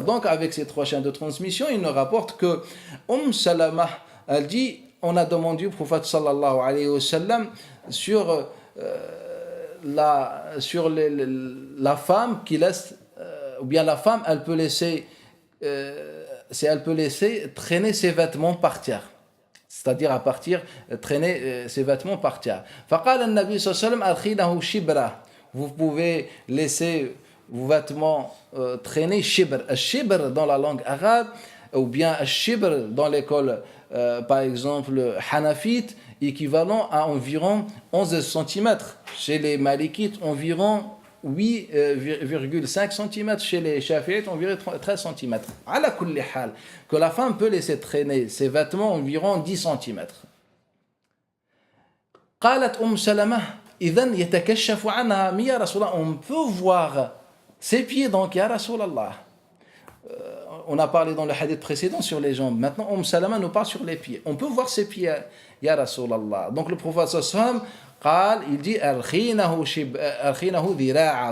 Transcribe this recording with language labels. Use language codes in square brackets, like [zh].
[fr] Donc avec ces trois chaînes de transmission, il nous rapporte que Salama, elle dit, on a demandé au prophète sallallahu alayhi wa sallam sur la femme qui laisse, ou bien la femme, elle peut laisser traîner ses vêtements par terre. C'est-à-dire traîner ses vêtements par terre. [ar] فقال النبي صلى الله عليه وسلم أرخينه شبرا. [fr] Vous pouvez laisser vos vêtements traîner shibr. Shibr dans la langue arabe, ou bien shibr dans l'école, par exemple, hanafite, équivalent à environ 11 cm. Chez les malikites, environ 8,5 cm. Chez les shafi'ites, environ 13 cm. [ar] Ala kulli hal, [fr] que la femme peut laisser traîner ses vêtements environ 10 cm. [ar] قالت سلمة إذن يتكشف عنها يا رسول الله. [fr] On peut voir ses pieds donc ya Rasulallah. On a parlé dans le hadith précédent sur les jambes. Maintenant, Salama nous parle sur les pieds. On peut voir ses pieds, ya Rasulallah. Donc le prophète sallallahu alayhi wa sallam, il dit [ar] Arkhinahu dhira'a.